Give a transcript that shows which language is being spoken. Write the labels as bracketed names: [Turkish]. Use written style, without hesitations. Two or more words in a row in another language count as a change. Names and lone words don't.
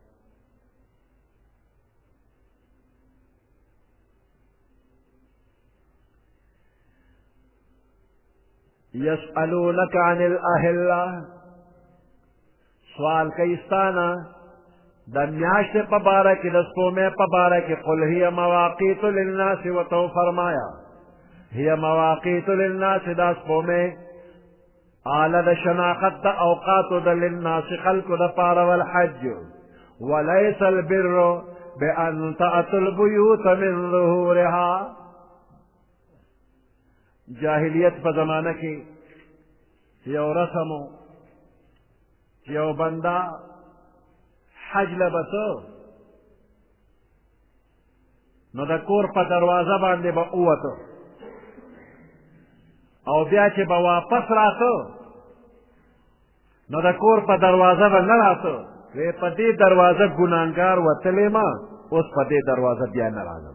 [Arabic] یسألونک عن الاهلة، [Pashto] سوال کوي ستانه د میاشتې په باره کې د سپومې په باره کې [Arabic] قل هي مواقیت للناس، [Pashto] ورته فرمایا [Arabic] هي مواقیت للناس، [Pashto] دا سپومې آله د شناخت د اوقاتو د للناس خلکو د پاره [Arabic] والحج، وليس البر بأن تأتوا البيوت من ظهورها. [Pashto] جاهلیت په زمانه کې یو رسمو چې یو بنده حج لبسو نو د کور په دروازه باندې به ووتو او بیا چې به واپس راتو نو د کور په دروازه به نه راتو، وی په دې دروازه ګناهګار وتلی ما، اوس په دې دروازه بیا نه راځم.